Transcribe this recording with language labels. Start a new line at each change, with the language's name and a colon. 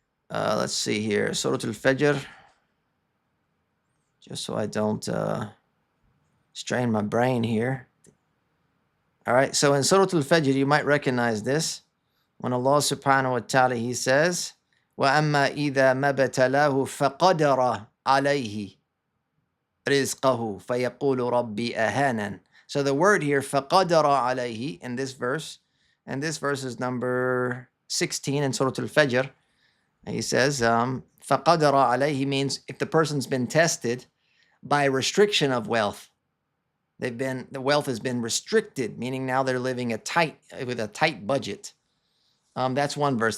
English: Let's see here. Surah al-Fajr. Just so I don't strain my brain here. All right. So in Surah al-Fajr, you might recognize this. When Allah subhanahu wa ta'ala, He says,
Arabic: وَأَمَّا إِذَا مَبَتَلَاهُ فَقَدَرَ عَلَيْهِ رِزْقَهُ فَيَقُولُ رَبِّي أَهَانًا.
English: So the word here,
Arabic: فَقَدَرَ عَلَيْهِ,
English: in this verse, and this verse is number 16 in Surah al-Fajr. He says,
Arabic: فَقَدَرَ عَلَيْهِ
English: means if the person's been tested by restriction of wealth. The wealth has been restricted, meaning now they're living with a tight budget. That's one verse.